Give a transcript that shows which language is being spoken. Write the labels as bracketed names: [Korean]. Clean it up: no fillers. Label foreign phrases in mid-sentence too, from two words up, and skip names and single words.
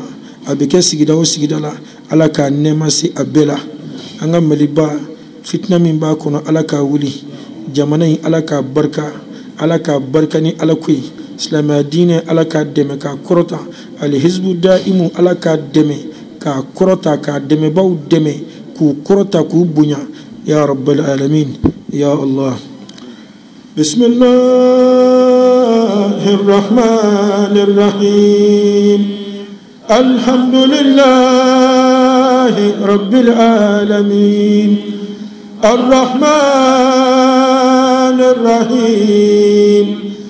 [Bambara] abike sigida o sigida la Ala ka nema si abela anga maliba fitna min ba kono Ala ka wuli jamana in Ala ka barka ni Ala koyi Islamiyya diine Ala ka dɛmɛ ka kɔrɔta al Hizbu Daimu Ala ka dɛmɛ ka kɔrɔta ka dɛmɛbaw dɛmɛ k'u kɔrɔta k'u bonya [Arabic] يا رب العالمين يا الله بسم الله الرحمن الرحيم الحمد لله رب العالمين الرحمن الرحيم